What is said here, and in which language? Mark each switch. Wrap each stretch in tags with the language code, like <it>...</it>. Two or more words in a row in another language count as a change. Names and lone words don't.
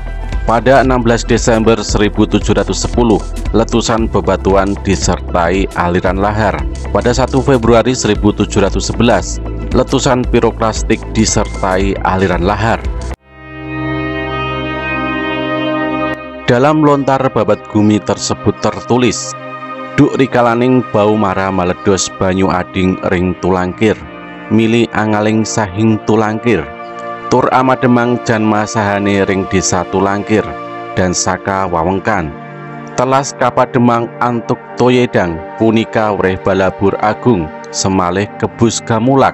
<id>Pada 16 Desember 1710, letusan bebatuan disertai aliran lahar. Pada 1 Februari 1711, letusan piroklastik disertai aliran lahar. Dalam Lontar Babat Gumi tersebut tertulis,</id> <ban>Duk rikalaning bau mara maledos banyu ading ring tulangkir, mili angaling sahing tulangkir. Tur amademang janma sahane ring desa Tulangkir dan saka wawengkan. Telas kapademang antuk toyedang punika wreh balabur agung semalih kebus gamulak.</ban>